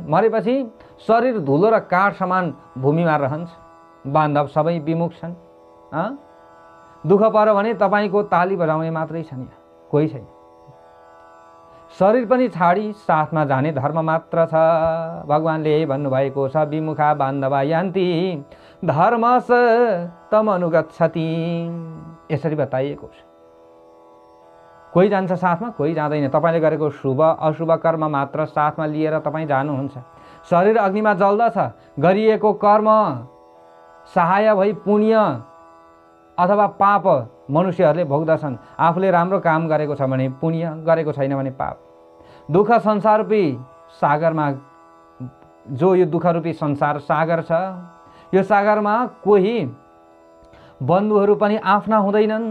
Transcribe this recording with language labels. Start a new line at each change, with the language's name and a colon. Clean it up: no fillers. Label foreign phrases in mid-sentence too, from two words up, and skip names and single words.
Nepali: मरेपछि शरीर धुलो र काठ समान भूमिमा रहन्छ। बान्धव सबै विमुख छन्। दुःख पर्यो भने तपाईँको ताली बजाउने मात्रै छन्, यहाँ कोही छैन। शरीर पनि छाडी साथमा जाने धर्म मात्र छ। भगवानले यही भन्नुभएको छ,
Sanskrit: विमुखा बान्धवा यान्ति धर्मस तम अनुगच्छति।
Nepali: यसरी बताइएको छ। कोही जान्छ साथमा, कोही जाँदैन। तपाईँले गरेको शुभ अशुभ कर्म मात्र साथमा लिएर तपाईँ जानुहुन्छ। शरीर अग्निमा जल्दछ, गरिएको कर्म सहाय भई पुण्य अथवा पाप मनुष्यहरूले भोग्दछन्। आफूले राम्रो काम गरेको छ भने पुण्य, गरेको छैन भने पाप। दुःख संसाररूपी सागरमा, जो यो दुःखरूपी संसार सागर छ, यो सागरमा कोही बन्धुहरू पनि आफ्ना हुँदैनन्।